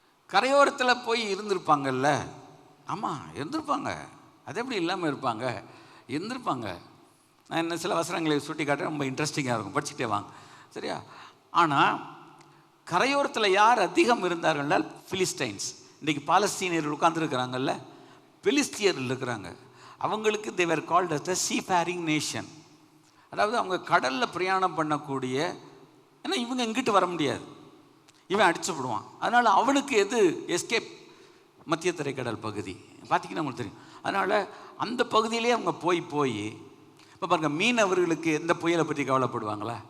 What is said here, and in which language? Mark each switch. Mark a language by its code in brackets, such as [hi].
[ta] கரையோரத்தில் போய் இருந்திருப்பாங்கல்ல? ஆமாம், இருந்திருப்பாங்க. அது எப்படி இல்லாமல் இருப்பாங்க? இருந்திருப்பாங்க. நான் இன்னும் சில வசனங்களை சுட்டி காட்டுறேன், ரொம்ப இன்ட்ரெஸ்டிங்காக இருக்கும், படிச்சுட்டே வாங்க. சரியா? ஆனால் கரையோரத்தில் யார் அதிகம் இருந்தார்கள்? பிலிஸ்டைன்ஸ். இன்றைக்கி பாலஸ்தீனியர்கள் உட்கார்ந்துருக்கிறாங்கல்ல, பெலிஸ்தியர்கள் இருக்கிறாங்க. அவங்களுக்கு [en] they were called as the seafaring nation. [ta] அதாவது அவங்க கடலில் பிரயாணம் பண்ணக்கூடிய, ஏன்னா இவங்க இங்கிட்டு வர முடியாது, இவன் அடிச்சு விடுவான். அதனால் அவனுக்கு எது எஸ்கேப்? மத்திய தரைக்கடல் பகுதி. பார்த்திங்கன்னா உங்களுக்கு தெரியும். அதனால் அந்த பகுதியிலே அவங்க போய் இப்போ பாருங்கள், மீனவர்களுக்கு எந்த புயலை பற்றி கவலைப்படுவாங்களா?